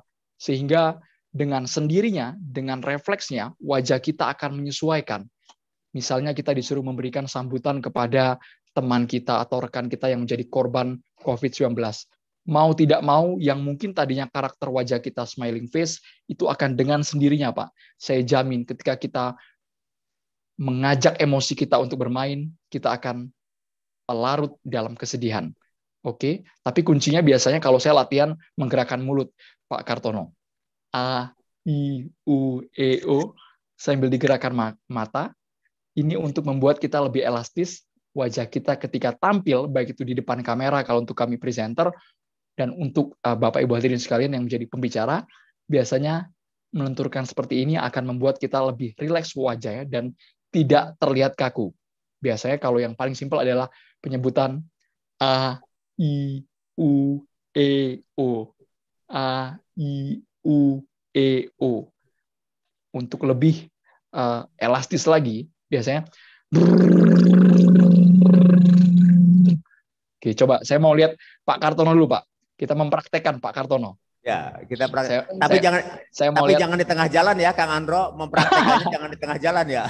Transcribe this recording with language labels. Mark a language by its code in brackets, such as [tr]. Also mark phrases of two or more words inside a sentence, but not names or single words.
[id] Sehingga dengan sendirinya, dengan refleksnya, wajah kita akan menyesuaikan. Misalnya kita disuruh memberikan sambutan kepada teman kita atau rekan kita yang menjadi korban COVID-19. Mau tidak mau, yang mungkin tadinya karakter wajah kita [en] smiling face, [id] itu akan dengan sendirinya, Pak. Saya jamin ketika kita mengajak emosi kita untuk bermain, kita akan larut dalam kesedihan. Oke, tapi kuncinya biasanya kalau saya latihan menggerakkan mulut, Pak Kartono. A, I, U, E, O, sambil digerakkan mata. Ini untuk membuat kita lebih elastis, wajah kita ketika tampil, baik itu di depan kamera kalau untuk kami presenter, dan untuk Bapak Ibu hadirin sekalian yang menjadi pembicara, biasanya melenturkan seperti ini akan membuat kita lebih rileks wajahnya dan tidak terlihat kaku. Biasanya kalau yang paling simpel adalah penyebutan A, I, U, E, O. A, I, U, E, O. Untuk lebih elastis lagi, biasanya. Oke, coba saya mau lihat Pak Kartono dulu, Pak. Kita mempraktekkan Pak Kartono. Ya, kita praktek. Jangan di tengah jalan ya, Kang Andro. Mempraktekannya jangan di tengah jalan ya.